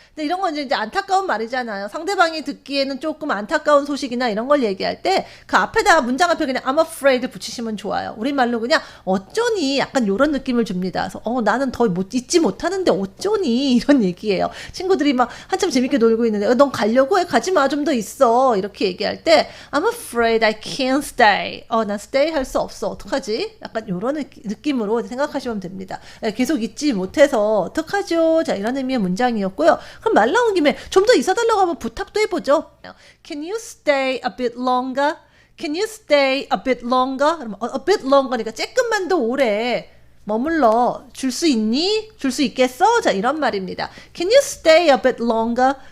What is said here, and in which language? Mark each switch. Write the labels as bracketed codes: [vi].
[ko] 근데 이런 건 이제 안타까운 말이잖아요. 상대방이 듣기에는 조금 안타까운 소식이나 이런 걸 얘기할 때 그 앞에다가 문장 앞에 그냥 [en] I'm afraid [ko] 붙이시면 좋아요. 우리말로 그냥 어쩌니 약간 이런 느낌을 줍니다. 그래서 나는 더 잊지 못하는데 어쩌니 이런 얘기예요. 친구들이 막 한참 재밌게 놀고 있는데 넌 가려고 해? 가지 마. 좀 더 있어. 이렇게 얘기할 때 [en] I'm afraid I can't stay. [ko] 난 stay 할 수 없어. 어떡하지? 약간 이런 느낌으로 생각하시면 됩니다. 계속 잊지 못해서 어떡하죠? 자, 이런 의미의 문장이었고요. 그럼 말 나온 김에 좀 더 있어달라고 하면 부탁도 해보죠. [en] Can you stay a bit longer? Can you stay a bit longer? [ko] 그러면 [en] a bit longer [ko] 니까 조금만 더 오래 머물러 줄 수 있니? 줄 수 있겠어? 자, 이런 말입니다. [en] Can you stay a bit longer?